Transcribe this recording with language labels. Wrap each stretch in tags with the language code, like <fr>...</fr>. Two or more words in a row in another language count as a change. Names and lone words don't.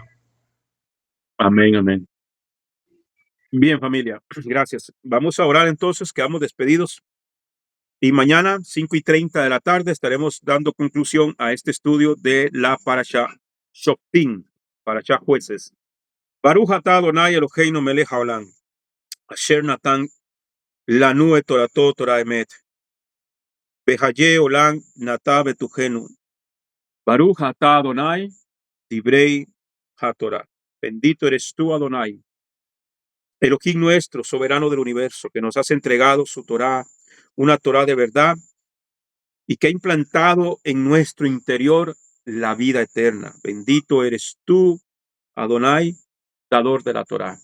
<es>Amén, amén. Bien, familia, gracias. Vamos a orar entonces, quedamos despedidos. Y mañana, 5:30 de la tarde, estaremos dando conclusión a este estudio de la Parashá Shoftim, Parashá Jueces.</es> <he>ברוך אתה אדוני אלוהינו מלך העולם אשר נתן לנו את תורתו תורת אמת וחיי עולם נטע בתוכנו. ברוך אתה אדוני דברי התורה.</he> <es>Bendito eres tú, Adonai, Elohim nuestro, soberano del universo, que nos has entregado su Torah, una Torah de verdad, y que ha implantado en nuestro interior la vida eterna. Bendito eres tú, Adonai, dador de la Torah.</es>